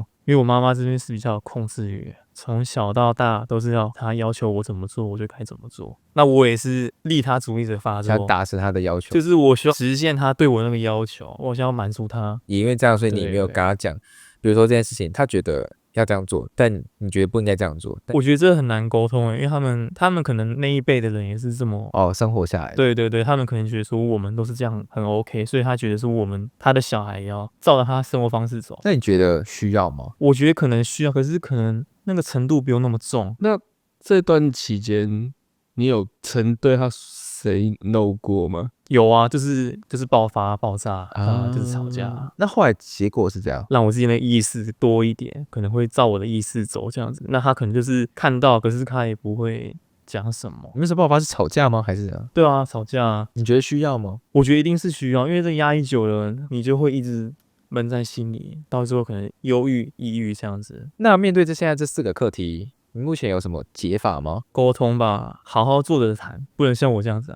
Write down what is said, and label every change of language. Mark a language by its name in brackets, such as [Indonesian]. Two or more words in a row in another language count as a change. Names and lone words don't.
[Chinese] 因為我媽媽這邊是比較有控制欲，從小到大都是她要求我怎麼做，我就該怎麼做。那我也是利他主義者發作，想達成她的要求，就是我需要實現她對我那個要求，我想要滿足她。也因為這樣，所以你沒有跟她講，比如說這件事情，她覺得要這樣做，但你覺得不應該這樣做。我覺得這很難溝通，因為他們可能那一輩的人也是這麼生活下來。對对對，他們可能覺得說我們都是這樣很 OK， 所以他覺得說他的小孩也要照着他生活方式走。那你覺得需要嗎？我覺得可能需要，可是可能那個程度不用那麼重。那這段期間，你有曾對他 [English] say no [Chinese] 過嗎？有啊，就是爆炸啊，就是吵架。那後來結果是怎樣？讓我自己的意識多一點，可能會照我的意識走這樣子。那他可能就是看到，可是他也不會講什麼。你那時候爆發是吵架嗎？還是怎樣？對啊，吵架啊。你覺得需要嗎？我覺得一定是需要，因為這壓抑久了，你就會一直悶在心裡，到最後可能憂鬱、抑鬱這樣子。那面對現在這4個課題，你目前有什麼解法嗎？溝通吧，好好坐着談，不能像我這樣子啊。